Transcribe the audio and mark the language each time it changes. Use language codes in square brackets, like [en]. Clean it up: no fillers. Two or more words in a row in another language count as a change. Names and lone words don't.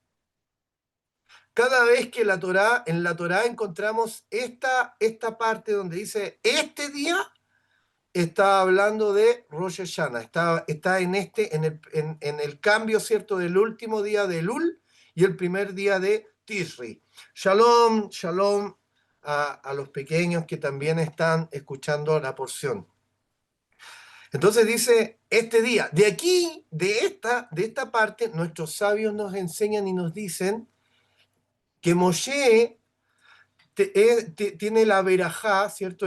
[es] Cada vez que en la Torá encontramos esta parte donde dice este día, está hablando de Rosh Hashanah, está en el cambio, ¿cierto?, del último día de Elul y el primer día de Tishri. Shalom, shalom a los pequeños que también están escuchando la porción. Entonces dice, este día, de aquí, de esta parte, nuestros sabios nos enseñan y nos dicen que Moshe tiene la verajá, ¿cierto?